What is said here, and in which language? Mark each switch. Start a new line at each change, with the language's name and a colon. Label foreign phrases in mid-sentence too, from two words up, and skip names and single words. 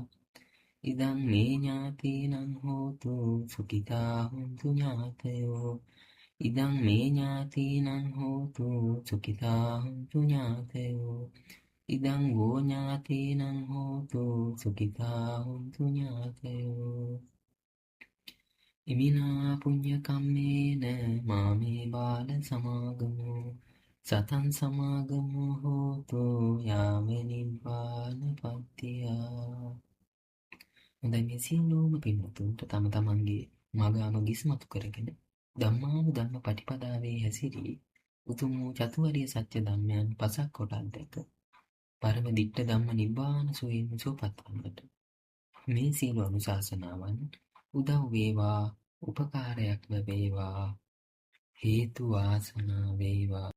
Pali: ඉදං මේ ඥාතීනං හෝතු සුඛිතා හොන්තු ඥාතයෝ. ඉදං මේ ඥාතීනං හෝතු සුඛිතා හොන්තු ඥාතයෝ. ඉදං වෝ ඥාතීනං හෝතු සුඛිතා හොන්තු ඥාතයෝ. ඉමිනා පුඤ්ඤ කම්මේන මාමේ බාල සමාගමෝ සතං සමාගමෝ හෝතු යාව නිබ්බානපත්තිය.
Sinhala: හොඳයි, මේ සියලුම පින්වතුන්ට තම තමන්ගේ මග අනුගිස්මතු කරගෙන ධම්මානුධම්ම පටිපදාවේ හැසිරී උතුම් වූ චතුරාර්ය සත්‍ය ධම්මයන් පසක් කොට අධ්‍යක් පරම දිට්ඨ ධම්ම නිබ්බාන සුවයෙන් සුවපත් වන්නට මේ සියලු අනුශාසනාවන් උදව් වේවා, උපකාරයක් වේවා, හේතු වාසනා වේවා.